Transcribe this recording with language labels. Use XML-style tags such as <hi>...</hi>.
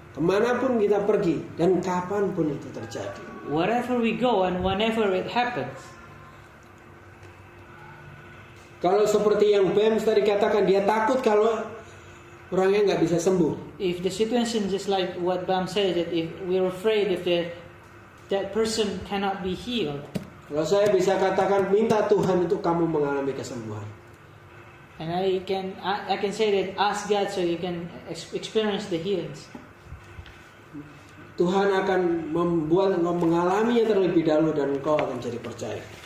<id>Kemanapun kita pergi dan kapanpun itu terjadi.</id> <en>Wherever we go and whenever it happens.</en> <id>Kalau seperti yang Bam tadi katakan, dia takut kalau orangnya nggak bisa sembuh.</id> <en>If the situation just like what Bam said, that if we're afraid if the that person cannot be healed.</en> <id>Kalau saya bisa katakan, minta Tuhan untuk kamu mengalami kesembuhan.</id> <en>And I can say that ask God so you can experience the healings.</en> <id>Tuhan akan membuat engkau mengalaminya terlebih dahulu dan engkau akan jadi percaya.</id>